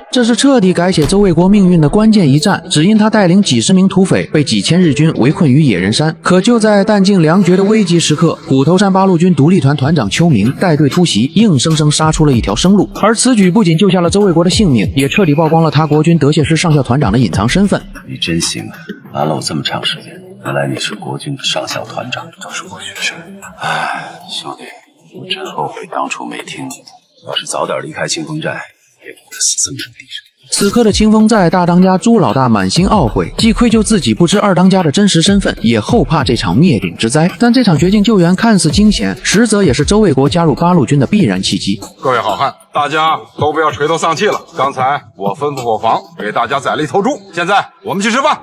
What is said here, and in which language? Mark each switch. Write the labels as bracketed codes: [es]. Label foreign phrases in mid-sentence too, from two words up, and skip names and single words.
[zh] 這是徹底改寫周衛國命運的關鍵一戰，只因他帶領幾十名土匪被幾千日軍圍困於野人山。可就在弹盡糧絕的危急時刻，虎頭山八路軍獨立團團長邱明帶隊突襲，硬生生殺出了一條生路。而此舉不僅救下了周衛國的性命，也徹底曝光了他國軍德械師上校團長的隱藏身份。你真行啊，瞒了我這麼長时间，原来你是國軍的上校团长，都是我学生。哎，兄弟，我真后悔当初没听你的，要是早点离開清風寨，也不會死這麼地上。此刻的清風寨大當家朱老大滿心懊悔，既愧疚自己不知二當家的真實身份，也後怕這場滅頂之災。但這場絕境救援看似驚險，實則也是周衛國加入八路軍的必然契機。各位好漢，大家都不要垂頭喪氣了。剛才我吩咐伙房給大家宰了一頭豬，現在我們去吃飯。